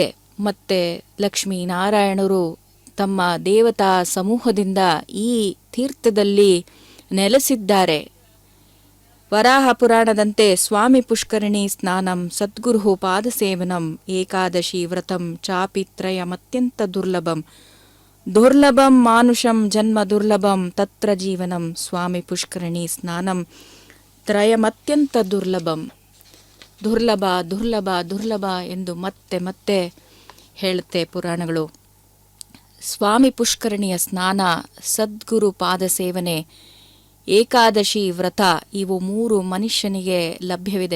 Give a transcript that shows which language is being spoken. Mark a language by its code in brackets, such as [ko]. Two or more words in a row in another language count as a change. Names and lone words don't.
[kn] ಮತ್ತೆ ಲಕ್ಷ್ಮೀನಾರಾಯಣರು ತಮ್ಮ ದೇವತಾ ಸಮೂಹದಿಂದ ಈ ತೀರ್ಥದಲ್ಲಿ ನೆಲೆಸಿದ್ದಾರೆ. [sa] ವರಾಹ ಪುರಾಣದಂತೆ ಸ್ವಾಮಿ ಪುಷ್ಕರಣಿ ಸ್ನಾನಂ ಸದ್ಗುರು ಪಾದಸೇವನಂ ಏಕಾದಶಿ ವ್ರತಂ ಚಾಪಿ ತ್ರಯಮತ್ಯಂತ ದುರ್ಲಭಂ ದುರ್ಲಭಂ ಮಾನುಷಂ ಜನ್ಮ ದುರ್ಲಭಂ ತತ್ರ ಜೀವನಂ ಸ್ವಾಮಿ ಪುಷ್ಕರಣಿ ಸ್ನಾನಂ ತ್ರಯಮತ್ಯಂತ ದುರ್ಲಭಂ. [kn] ದುರ್ಲಭ ದುರ್ಲಭ ದುರ್ಲಭ ಎಂದು ಮತ್ತೆ ಮತ್ತೆ ಹೇಳುತ್ತೆ ಪುರಾಣಗಳು. ಸ್ವಾಮಿ ಪುಷ್ಕರಣಿಯ ಸ್ನಾನ, ಸದ್ಗುರು ಪಾದ ಸೇವನೆ, ಏಕಾದಶಿ ವ್ರತ ಇವು 3 ಮನುಷ್ಯನಿಗೆ ಲಭ್ಯವಿದೆ.